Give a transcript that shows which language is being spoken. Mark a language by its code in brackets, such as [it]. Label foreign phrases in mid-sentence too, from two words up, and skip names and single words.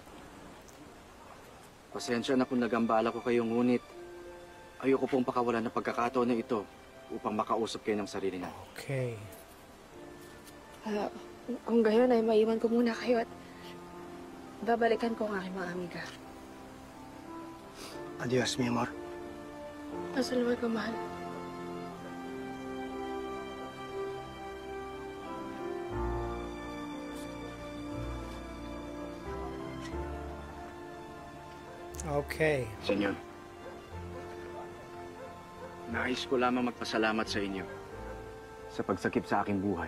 [tl] Pasensya na kung nagambala ko kayo, ngunit ayoko pong pakawalan ng pagkakataon na ito upang makausap kayo ng sarili niyo. Okay. Kung gayon ay maiwan ko muna kayo at babalikan ko ang aking mga amiga. [es] Adios, mi amor. [tl] Pasalamat ko, mahal. Okay. Senyor, nais ko lamang magpasalamat sa inyo sa pagsakip sa aking buhay.